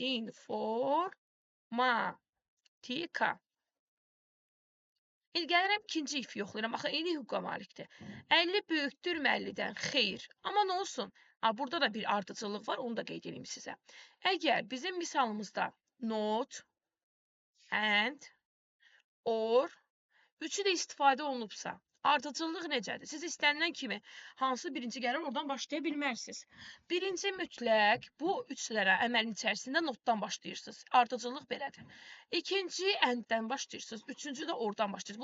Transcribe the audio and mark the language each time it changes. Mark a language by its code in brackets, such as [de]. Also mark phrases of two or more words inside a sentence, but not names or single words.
[az] Tika. İndi gəlirəm ikinci ifi yoxlayıram. Axı, eyni hüquqa malikdir. 50 böyükdürmü 50-dən? Xeyr. Amma nə olsun? Burada da bir ardıcıllıq var, onu da qeyd edeyim sizə. Əgər bizim misalımızda [en] not, and, or, [az] üçü də istifadə olunubsa, ardıcıllıq necədir? Siz istənilən kimi hansı birinci gəlir, oradan başlaya bilmərsiniz. Birinci mütləq bu üçlərə əməlin içərisində notdan başlayırsınız. Ardıcıllıq belədir. İkinci ənddən başlayırsınız. Üçüncü də oradan başlayırsınız.